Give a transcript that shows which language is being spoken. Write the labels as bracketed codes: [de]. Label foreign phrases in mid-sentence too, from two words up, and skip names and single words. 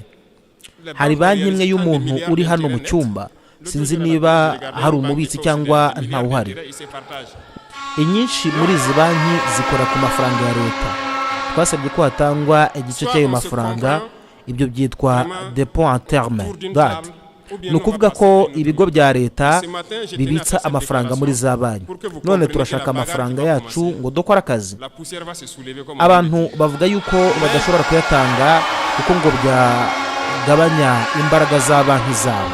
[rw] Hari banki imwe y'umuntu uri hano mu cyumba, sinzi niba hari umubitsi cyangwa ntawuhari. Inyinshi muri izi banki zikora ku mafaranga ya leta. Twasabye ko hatangwa igice cy'ayo mafaranga, ibyo byitwa [fr] dépôt en terme d'art. [rw] Ni ukuvuga ko ibigo bya leta bibitsa amafaranga muri za banki. None turashaka amafaranga yacu ngo dukore akazi. Abantu bavuga yuko badashobora kuyatanga kuko ngo byagabanya imbaraga za banki zabo.